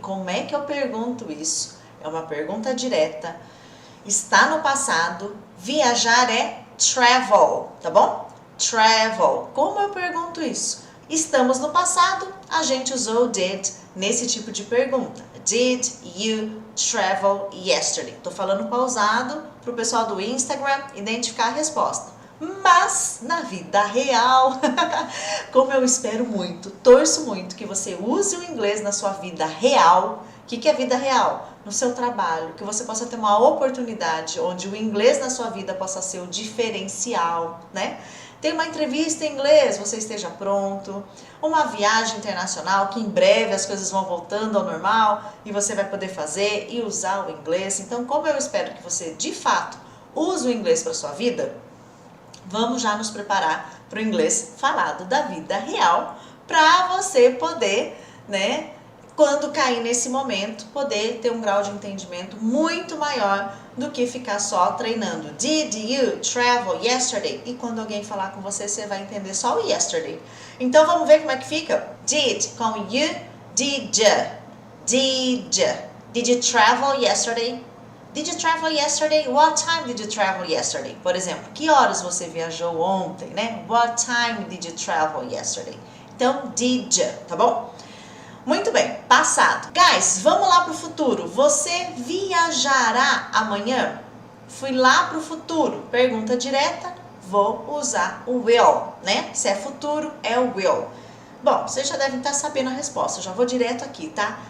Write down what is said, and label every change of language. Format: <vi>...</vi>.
<pt>Como é que eu pergunto isso? É uma pergunta direta. Está no passado. Viajar é travel, tá bom? Travel. Como eu pergunto isso? Estamos no passado. A gente usou did nesse tipo de pergunta.</pt> <en>Did you travel yesterday?</en> <pt>Tô falando pausado para o pessoal do Instagram identificar a resposta. Mas na vida real, como eu espero muito, torço muito que você use o inglês na sua vida real. O que é vida real? No seu trabalho, que você possa ter uma oportunidade onde o inglês na sua vida possa ser o diferencial, né? Tem uma entrevista em inglês, você esteja pronto. Uma viagem internacional, que em breve as coisas vão voltando ao normal e você vai poder fazer e usar o inglês. Então, como eu espero que você, de fato, use o inglês para sua vida, vamos já nos preparar para o inglês falado da vida real, para você poder, né, quando cair nesse momento, poder ter um grau de entendimento muito maior do que ficar só treinando.</pt> <en>Did you travel yesterday?</en> <pt>E quando alguém falar com você, você vai entender só o yesterday. Então vamos ver como é que fica?</pt> <en>Did com you, did you. Did you travel yesterday? Did you travel yesterday? What time did you travel yesterday?</en> <pt>Por exemplo, que horas você viajou ontem, né?</pt> <en>What time did you travel yesterday?</en> <pt>Então,</pt> <en>did you,</en> <pt>tá bom? Muito bem, passado. Guys, vamos lá pro futuro. Você viajará amanhã? Fui lá pro futuro. Pergunta direta, vou usar o will, né? Se é futuro, é o will. Bom, vocês já devem estar sabendo a resposta, eu já vou direto aqui, tá?</pt>